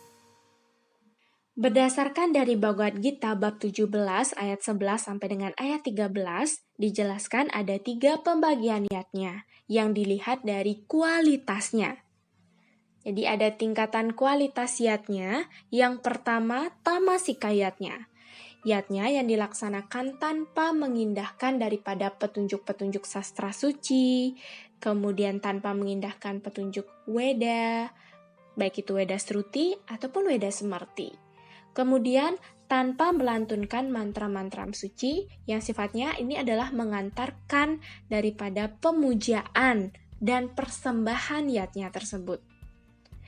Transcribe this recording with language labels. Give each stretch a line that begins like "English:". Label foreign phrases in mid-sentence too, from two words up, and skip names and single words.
Indonesian: Berdasarkan dari Bhagavad Gita bab 17 ayat 11 sampai dengan ayat 13, dijelaskan ada 3 pembagian yatnya yang dilihat dari kualitasnya. Jadi ada tingkatan kualitas yatnya. Yang pertama, tamasika yatnya. Yatnya yang dilaksanakan tanpa mengindahkan daripada petunjuk-petunjuk sastra suci, kemudian tanpa mengindahkan petunjuk Weda, baik itu Weda Sruti ataupun Weda Semerti. Kemudian tanpa melantunkan mantra-mantra suci yang sifatnya ini adalah mengantarkan daripada pemujaan dan persembahan yatnya tersebut.